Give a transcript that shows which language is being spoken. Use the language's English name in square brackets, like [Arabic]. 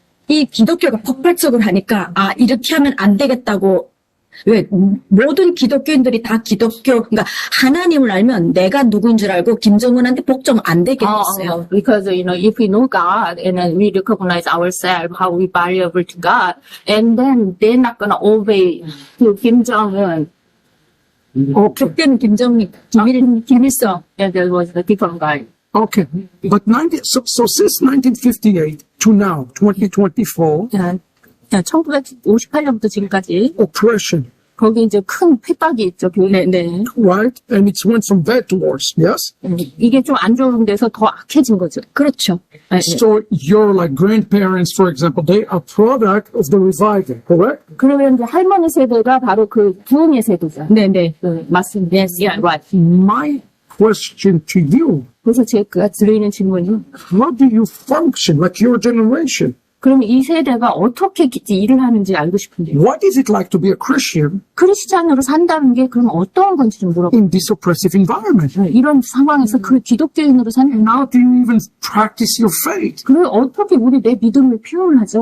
[Korean] 이 기독교가 폭발적으로 하니까, 이렇게 하면 안 되겠다고, 왜, 모든 기독교인들이 다 그러니까 하나님을 알면 내가 누구인 줄 알고 김정은한테 복종 안 되게 했어요. [English] Because, if we know God and then we recognize ourselves, how we valuable to God, and then they're not gonna obey to Kim Jong-un. [Korean] 그때는 김일성. [English] Yeah, there was a different guy. okay. But so since 1958 to now, 2024, [Korean] 1958년부터 지금까지 [English] oppression, [Korean] 거기 이제 큰 핍박이 있죠, 교회. 네. [English] right? And it's went from bad to worse, yes? [Korean] 이게 좀 안 좋은 데서 더 악해진 거죠. 그렇죠. 네. [English] So your like grandparents, for example, they are product of the revival, correct? [Korean] 그러면 이제 할머니 세대가 바로 그 부흥의 세대죠. 네. 네, 맞습니다. [English] Yes. Yeah, right. My question to you, [Korean] 그래서 제가 드리는 질문이, [English] how do you function like your generation? [Korean] 그럼 이 세대가 어떻게 일을 하는지 알고 싶은데요. [English] What is it like to be a Christian [Korean] 크리스찬으로 산다는 게 그럼 어떤 건지 좀 물어보고. [English] in this oppressive environment? [Korean] 이런 상황에서 그 기독교인으로 사는, [English] How do you even practice your faith? [Korean] 그걸 어떻게 우리 내 믿음을 표현하죠?